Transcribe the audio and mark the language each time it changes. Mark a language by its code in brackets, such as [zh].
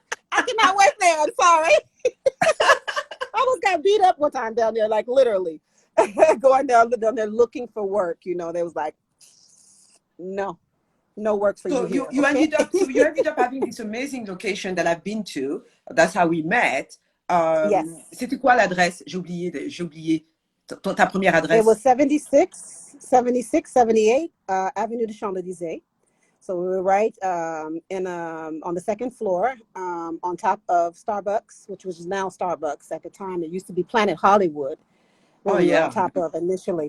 [en] I cannot wait there. I'm sorry. I almost got beat up one time down there, like literally. Going down there looking for work, they was like, no work for you. So you ended up having this amazing location that I've been to. That's how we met. Yes. [fr] C'était quoi l'adresse? J'ai oublié ta première adresse. [en] It was 78 Avenue de Champs-Élysées. So we were right on the second floor, on top of Starbucks, which was now Starbucks. At the time, it used to be Planet Hollywood. We were on top of initially.